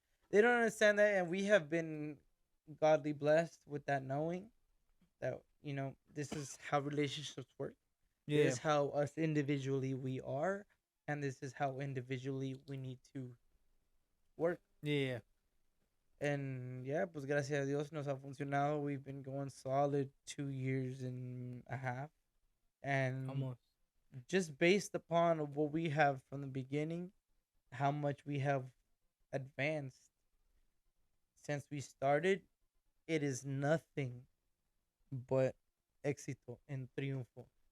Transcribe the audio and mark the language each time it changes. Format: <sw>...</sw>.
<en>They don't understand that, and we have been godly blessed with that knowing that, you know, this is how relationships work. Yeah. This is how us individually we are, and this is how individually we need to work. Yeah. And yeah,</en> <es>pues gracias a Dios nos ha funcionado.</es> <en>We've been going solid 2 years and a half. And Almost. just based upon what we have from the beginning, how much we have advanced since we started, it is nothing but éxito and triunfo.</en>